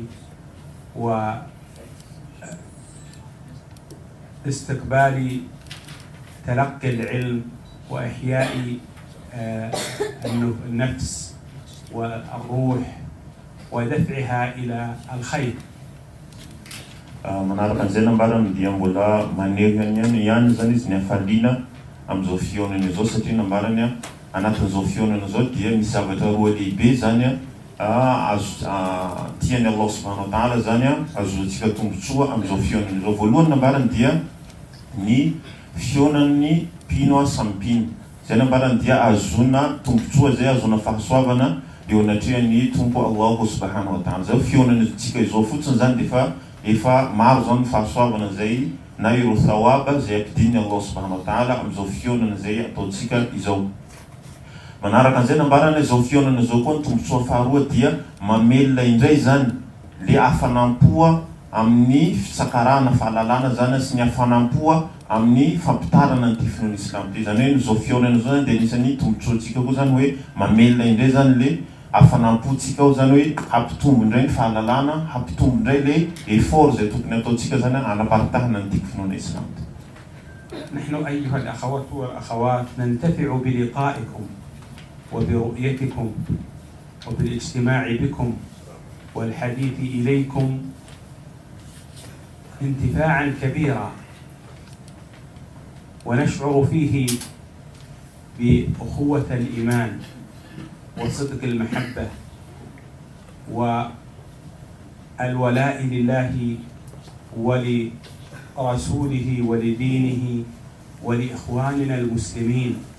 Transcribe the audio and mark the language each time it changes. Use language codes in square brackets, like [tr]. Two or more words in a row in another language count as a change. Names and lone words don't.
[ar] واستقبال تلقي العلم وإحياء النفس والروح ودفعها إلى الخير. [mg] Manaraka an'izay nambarana dia mbola manery ihany zany izy ny hafaliana amin'izao fionana izao, satria nambarany anatin'izao fionana izao dia misy zavatra roa lehibe zany tiany [ar] الله سبحانه وتعالى [mg] zany azoantsika tombontsoa amin'izao fionana izao. Voalohany nambarany dia ny fionan'ny pino samy pino, zay nambarany dia azona tombontsoa zay azona fahasoavana eo anatrehan'ny tompo [ar] الله سبحانه وتعالى. [mg] Zao fionantsika izao fotsiny zany dia efa maro zany fahasoavana zay na ireo thawaba zay ampidin'ny [ar] الله سبحانه وتعالى [mg] amin'izao fionana zay ataontsika izao. Manaraka an'izay nambarana izao fionana izao koa ny tombontsoa faharoa dia mamelona indray zany le hafanampoa amin'ny fitsakarana fahalalana zany sy ny hafanampoa amin'ny fampitarana ny finoana islam. Zany hoe izao fionana izao zany dia anisan'ny tombontsoantsika koa zany hoe mamelona indray zany le hafanampoantsika ao, zany hoe hampitombo indray ny fahalalana, hampitombo indray le effort zay tokony ataontsika zany anaparitahana ny finoana islam. [ar] نحن أيها الأخوات والأخوات ننتفع بلقائكم وبرؤيتكم وبالاجتماع بكم والحديث إليكم انتفاعا كبيرا، ونشعر فيه بأخوة الإيمان وصدق المحبة والولاء لله ولرسوله ولدينه ولإخواننا المسلمين.